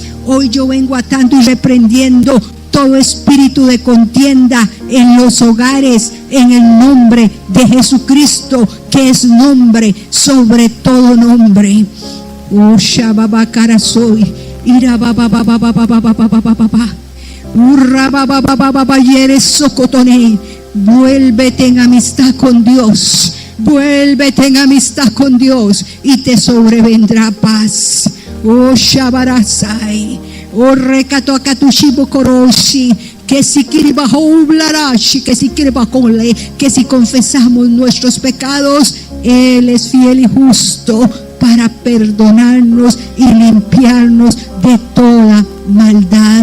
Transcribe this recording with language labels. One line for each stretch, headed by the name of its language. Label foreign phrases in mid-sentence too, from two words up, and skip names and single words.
Spanish: Hoy yo vengo atando y reprendiendo todo espíritu de contienda en los hogares, en el nombre de Jesucristo, que es nombre sobre todo nombre. Oh, Shababakara soy, ira baba baba baba baba baba baba, urra baba baba baba yeres socotone. Vuélvete en amistad con Dios, vuélvete en amistad con Dios, y te sobrevendrá paz. Oh Shabarasai, oh Rekato Akatushibo Koroshi, que si kiribajo ublarashi, que si kiribakole, que si confesamos nuestros pecados, Él es fiel y justo para perdonarnos y limpiarnos de toda maldad.